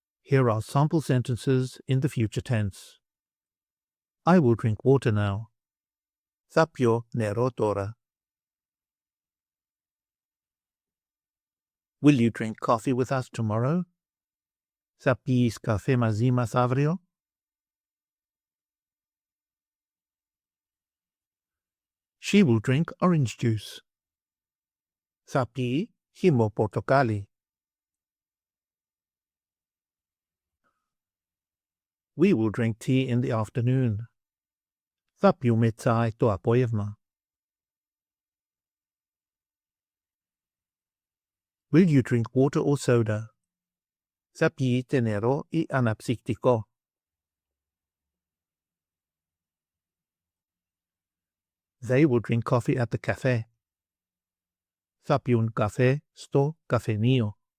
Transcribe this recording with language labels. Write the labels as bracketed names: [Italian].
[English] Here are sample sentences in the future tense. I will drink water now. [Greek] Θα πιω νερό τώρα. [English] Will you drink coffee with us tomorrow? [Greek] Θα πεις καφέ μαζί μας αύριο? [English] She will drink orange juice. [Greek] Θα πει χυμό πορτοκάλι. [English] We will drink tea in the afternoon. [Greek] Θα πιούμε τσάι το απόγευμα. [English] Will you drink water or soda? [Greek] Θα πιείτε νερό ή αναψυκτικό? [English] They will drink coffee at the cafe. [Greek] Θα πιούν καφέ στο καφενείο.